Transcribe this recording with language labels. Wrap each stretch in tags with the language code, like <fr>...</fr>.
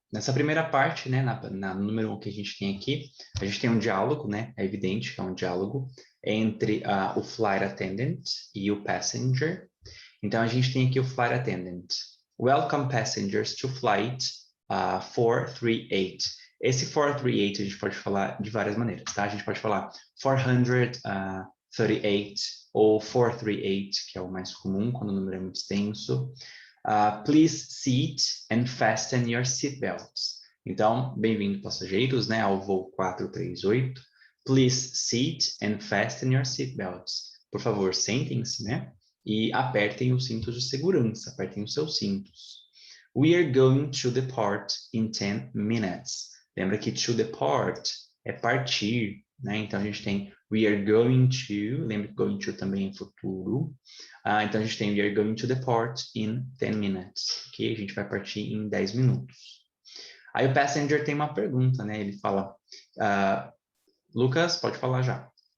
<pt>Nessa primeira parte, né, no número 1 que a gente tem aqui, a gente tem um diálogo, né? É evidente que é um diálogo entre o flight attendant e o passenger. Então, a gente tem aqui o flight attendant.</pt> <en>Welcome passengers to flight 438.</en> <pt>Esse 438 a gente pode falar de várias maneiras, tá? A gente pode falar 438 ou 438, que é o mais comum quando o número é muito extenso.</pt> <en>Please seat and fasten your seatbelts.</en> <pt>Então, bem-vindo passageiros, né, ao voo 438.</pt> <en>Please seat and fasten your seatbelts.</en> <pt>Por favor, sentem-se, né? E apertem os cintos de segurança, apertem os seus cintos.</pt> <en>We are going to depart in 10 minutes.</en> <pt>Lembra que to depart é partir, né? Então a gente tem we are going to, lembra que going to também é futuro. Então a gente tem we are going to depart in 10 minutes, ok? A gente vai partir em 10 minutos. Aí o passenger tem uma pergunta, né? Ele fala, Lucas, pode falar já.</pt>